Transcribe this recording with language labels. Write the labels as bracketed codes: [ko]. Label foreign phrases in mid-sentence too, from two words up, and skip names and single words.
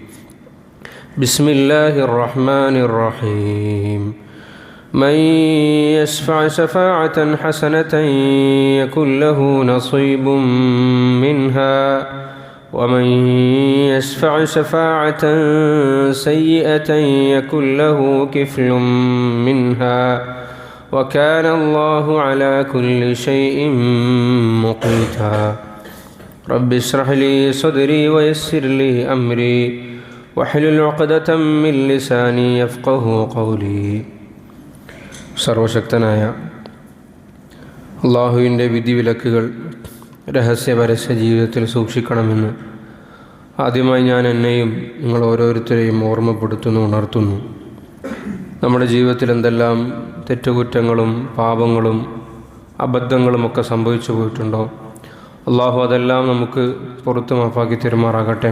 [ar] بسم الله الرحمن الرحيم من يشفع شفاعة حسنة يكن له نصيب منها ومن يشفع شفاعة سيئة يكن له كفل منها وكان الله على كل شيء مقيتا رب اشرح لي صدري ويسر لي أمري واحلل عقدة من لساني يفقه قولي. [ml] സർവശക്തനായ അള്ളാഹുവിൻ്റെ വിധിവിലക്കുകൾ രഹസ്യ പരസ്യ ജീവിതത്തിൽ സൂക്ഷിക്കണമെന്ന് ആദ്യമായി ഞാൻ എന്നെയും നിങ്ങൾ ഓരോരുത്തരെയും ഓർമ്മപ്പെടുത്തുന്നു, ഉണർത്തുന്നു. നമ്മുടെ ജീവിതത്തിൽ എന്തെല്ലാം തെറ്റുകുറ്റങ്ങളും പാപങ്ങളും അബദ്ധങ്ങളുമൊക്കെ സംഭവിച്ചു പോയിട്ടുണ്ടോ, അള്ളാഹു അതെല്ലാം നമുക്ക് പുറത്ത് മാപ്പാക്കി തരുമാറാകട്ടെ.